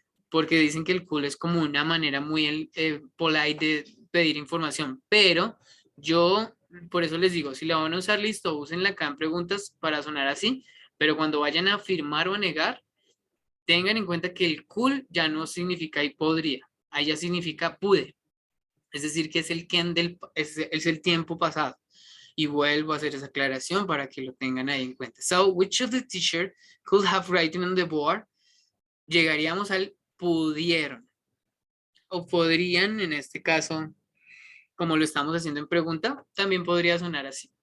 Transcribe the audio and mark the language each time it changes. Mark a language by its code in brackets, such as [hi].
[es] Porque dicen que el cool es como una manera muy polite de pedir información, pero yo por eso les digo, si la van a usar, listo, úsenla acá en preguntas para sonar así, pero cuando vayan a afirmar o a negar, tengan en cuenta que el cool ya no significa y podría, ahí ya significa pude, es decir, que es el can es el tiempo pasado. Y vuelvo a hacer esa aclaración para que lo tengan ahí en cuenta. [en] So, which of the teacher could have written on the board? [es] Llegaríamos al pudieron o podrían, en este caso, como lo estamos haciendo en pregunta, también podría sonar así.